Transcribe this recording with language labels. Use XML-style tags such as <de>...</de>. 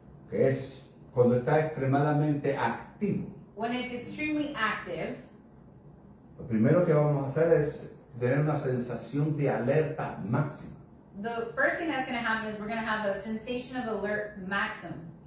<es>que es cuando está extremadamente activo,</es> <en>when it's extremely active,</en> <es>lo primero que vamos a hacer es tener una sensación de alerta máxima.</es> <en>the first thing that's going to happen is we're going to have a sensation of alert maximum.</en>